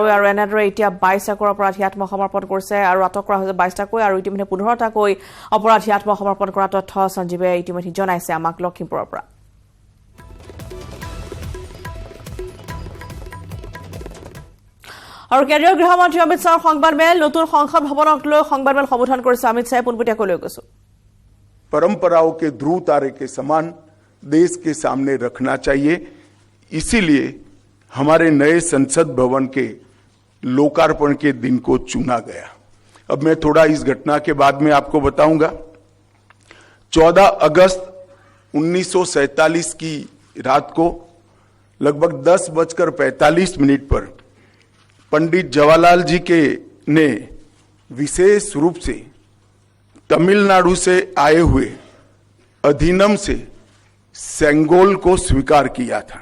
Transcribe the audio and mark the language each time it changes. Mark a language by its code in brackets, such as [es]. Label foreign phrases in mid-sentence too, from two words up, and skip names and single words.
[as] আৰু এনেদৰে এতিয়া 22টাকৈ অপৰাধী আত্মসমৰ্পণ কৰিছে আৰু আটক কৰা হৈছে 22টাকৈ, আৰু ইতিমধ্যে 15টাকৈ অপৰাধী আত্মসমৰ্পণ কৰা তথ্য সঞ্জীৱে ইতিমধ্যে জনাইছে আমাক লখিমপুৰৰ পৰা। আৰু কেন্দ্ৰীয় গৃহমন্ত্ৰী অমিত শ্বাহৰ সংবাদমেল, নতুন সংসদ ভৱনক লৈ সংবাদমেল সম্বোধন কৰিছে অমিত শ্বাহে। পোনপটীয়াকৈ লৈ গৈছো। [hi] परंपराओं के ध्रुव तारे के समान देश के सामने रखना चाहिए, इसीलिए हमारे नए संसद भवन के लोकार्पण के दिन को चुना गया। अब मैं थोड़ा इस घटना के बाद में आपको बताऊंगा। 14 अगस्त 1947 की रात को लगभग 10:45 पर पंडित जवाहरलाल जी के ने विशेष रूप से तमिलनाडु से आए हुए अधिनियम से सेंगोल को स्वीकार किया था।